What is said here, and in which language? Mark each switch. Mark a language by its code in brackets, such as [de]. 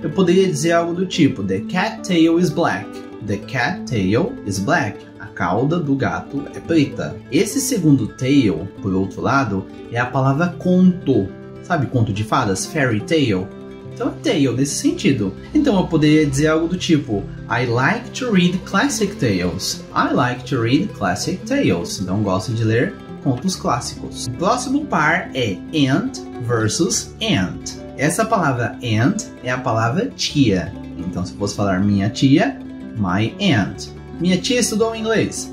[pt] Eu poderia dizer algo do tipo [en] The cat tail is black. The cat tail is black. [pt] A cauda do gato é preta. Esse segundo tail, por outro lado, é a palavra conto. Sabe conto de fadas? Fairy tale. Então é tail nesse sentido. Então eu poderia dizer algo do tipo [en] I like to read classic tales. I like to read classic tales. [pt] Então gosto de ler contos clássicos. O próximo par é aunt versus aunt. Essa palavra aunt é a palavra tia. Então se fosse falar minha tia, my aunt. Minha tia estudou inglês.